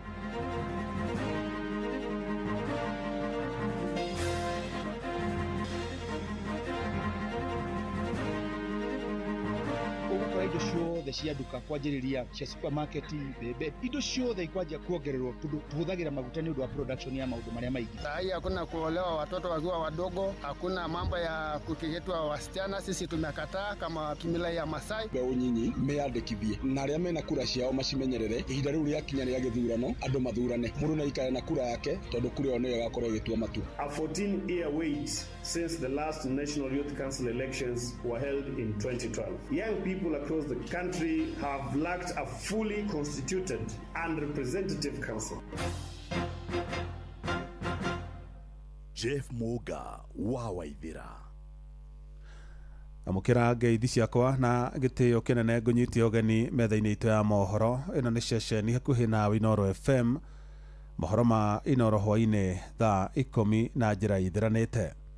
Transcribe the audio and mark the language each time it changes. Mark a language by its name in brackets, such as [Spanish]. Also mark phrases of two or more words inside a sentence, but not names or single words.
[Kikuyu] Indo ciothe cia nduka kwanjĩrĩria cia supermarket bebe indo ciothe ikwanjia kuongererwo tuhuthagira maguta nĩ ũndũ wa production ya maũndũ marĩa maingĩ. [Swahili] Sahi hakuna kuolewa watoto wakiwa wadogo, hakuna mambo ya kukeketwa wasichana, sisi tumekataa kama kimila ya Masai. [Kikuyu] Mbeũ nyinyi meyandĩkithie na arĩa mena kura ciao macimenyerere, ihinda rĩu rĩakinya rĩa gĩthurano andũ mathurane, mũndũ na ikare na kura yake tondũ kura ĩyo nĩyo ĩgakorwo ĩgĩtua matua. [English] A 14-year wait since the last National Youth Council elections were held in 2012. Young people across the country have lacked a fully constituted and representative council. [Kikuyu] Jeff Muga wa Waithira. Amukira ngeithi ciakwa na gĩtĩo kĩnene ngũnyitie ũgeni metha-inĩ itũ ya mohoro. Ĩno nĩ ceceni hakuhĩ na Inoro FM, mohoro ma Inoro hwainĩ thaa 10 na njĩra ithiranĩte.